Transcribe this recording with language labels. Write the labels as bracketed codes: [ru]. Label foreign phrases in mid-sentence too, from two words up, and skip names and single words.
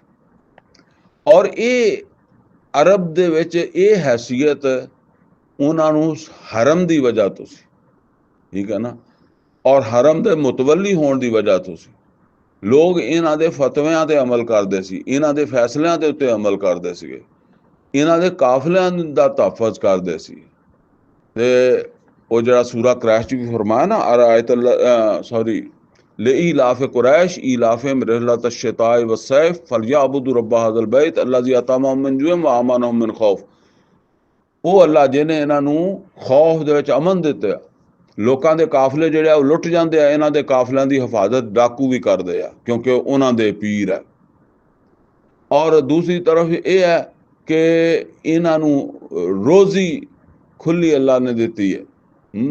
[pa] ਔਰ ਇਹ ਅਰਬ ਦੇ ਵਿੱਚ ਇਹ ਹੈਸੀਅਤ ਉਹਨਾਂ ਨੂੰ ਹਰਮ ਦੀ ਵਜ੍ਹਾ ਤੋਂ ਸੀ, ਠੀਕ ਹੈ ਨਾ, ਔਰ ਹਰਮ ਦੇ ਮੁਤਵੱਲੀ ਹੋਣ ਦੀ ਵਜ੍ਹਾ ਤੋਂ ਸੀ। ਲੋਕ ਇਹਨਾਂ ਦੇ ਫਤਵਿਆਂ ਤੇ ਅਮਲ ਕਰਦੇ ਸੀ, ਇਹਨਾਂ ਦੇ ਫੈਸਲਿਆਂ ਦੇ ਉੱਤੇ ਅਮਲ ਕਰਦੇ ਸੀਗੇ, ਇਹਨਾਂ ਦੇ ਕਾਫਲਿਆਂ ਦਾ ਤਹਫੁਜ਼ ਕਰਦੇ ਸੀ। ਤੇ ਉਹ ਜਿਹੜਾ ਸੂਰਾ ਕਰੈਸ਼ 'ਚ ਵੀ ਫਰਮਾਇਆ ਨਾ, ਆਇਤ ਸੌਰੀ [ar] لإيلاف قريش إيلافهم رحلة الشتاء والصيف فليعبدوا رب هذا البيت الذي أطعمهم من جوع وآمنهم من خوف। [pa] ਉਹ ਅੱਲਾ ਜਿਹਨੇ ਇਹਨਾਂ ਨੂੰ ਖੌਫ ਦੇ ਵਿੱਚ ਅਮਨ ਦਿੱਤਾ। ਲੋਕਾਂ ਦੇ ਕਾਫਲੇ ਜਿਹੜੇ ਆ ਉਹ ਲੁੱਟ ਜਾਂਦੇ ਆ, ਇਹਨਾਂ ਦੇ ਕਾਫਲਿਆਂ ਦੀ ਹਿਫਾਜ਼ਤ ਡਾਕੂ ਵੀ ਕਰਦੇ ਆ ਕਿਉਂਕਿ ਉਹਨਾਂ ਦੇ ਪੀਰ ਹੈ। ਔਰ ਦੂਸਰੀ ਤਰਫ ਇਹ ਹੈ ਕਿ ਇਹਨਾਂ ਨੂੰ ਰੋਜ਼ੀ ਖੁੱਲੀ ਅੱਲਾ ਨੇ ਦਿੱਤੀ ਹੈ।